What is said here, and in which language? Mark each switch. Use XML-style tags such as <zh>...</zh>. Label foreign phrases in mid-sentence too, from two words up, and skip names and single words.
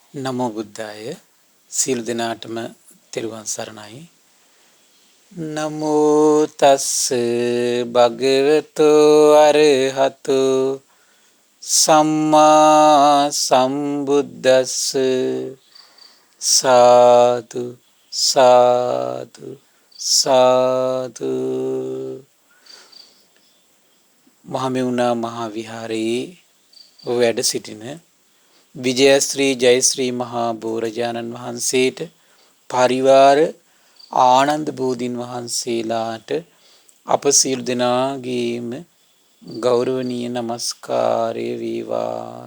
<pi>නමෝ බුද්ධාය</pi> <si>සියලු දෙනාටම තෙරුවන් සරණයි.</si> <pi>නමෝ තස්ස භගවතෝ අරහතෝ සම්මා සම්බුද්දස්ස සාදු සාදු සාදු.</pi> <si>මහමෙවුනා මහා විහාරයේ වැඩ සිටින විජයශ්‍රී ජයශ්‍රී මහා බෝරජාණන් වහන්සේට පරිවාර ආනන්ද බෝධීන් වහන්සේලාට අප සියලු දෙනාගේම ගෞරවනීය නමස්කාරය වේවා.</si>